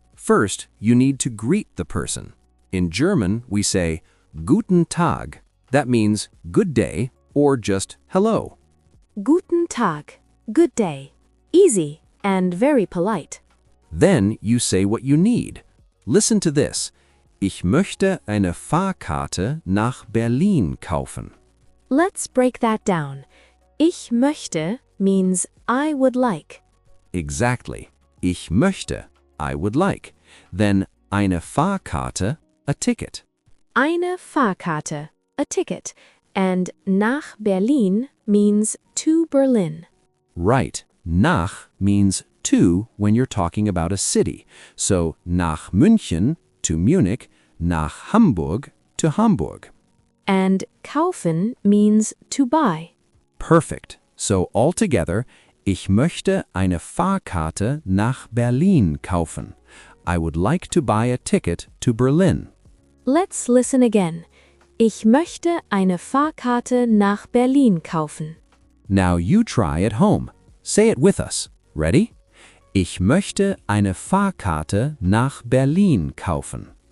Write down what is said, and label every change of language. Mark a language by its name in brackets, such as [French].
[English] First, you need to greet the person. In German, we say [German] Guten Tag. [English] That means good day or just hello. [German] Guten Tag, [English] good day. Easy and very polite. Then you say what you need. Listen to this. [German] Ich möchte eine Fahrkarte nach Berlin kaufen. [English] Let's break that down. [German] Ich möchte [English] means I would like. Exactly. [German] Ich möchte, [English] I would like. Then [German] eine Fahrkarte, [English] a ticket. [German] Eine Fahrkarte, [English] a ticket. And [German] nach Berlin [English] means to Berlin. Right. Nach means to when you're talking about a city. So [German] nach München [English] to Munich, [German] nach Hamburg [English] to Hamburg. And kaufen means to buy. Perfect. So altogether, [German] ich möchte eine Fahrkarte nach Berlin kaufen. [English] I would like to buy a ticket to Berlin. Let's listen again. [German] Ich möchte eine Fahrkarte nach Berlin kaufen. [English] Now you try at home. Say it with us. Ready? [German] Ich möchte eine Fahrkarte nach Berlin kaufen.